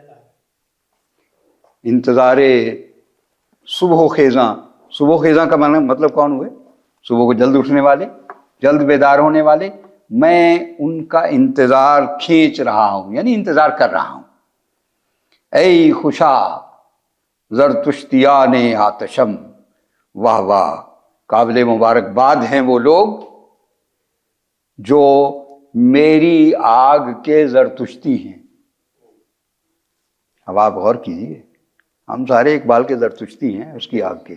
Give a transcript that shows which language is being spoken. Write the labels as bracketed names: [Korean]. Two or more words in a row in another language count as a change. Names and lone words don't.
[Persian] انتظار صبح خیزاں، [Urdu] صبح خیزاں کا مطلب کون ہوئے؟ صبح کو جلد اٹھنے والے، جلد بیدار ہونے والے. میں ان کا انتظار کھینچ رہا ہوں، یعنی انتظار کر رہا ہوں. [Persian] اے خوشا زرتشتیان آتشم. [Urdu] واہ واہ، قابل مبارکباد ہیں وہ لوگ جو میری آگ کے زرتشتی ہیں. اب آپ غور کیجیے، ہم سارے اقبال کے زرتشتی ہیں اس کی آگ کے.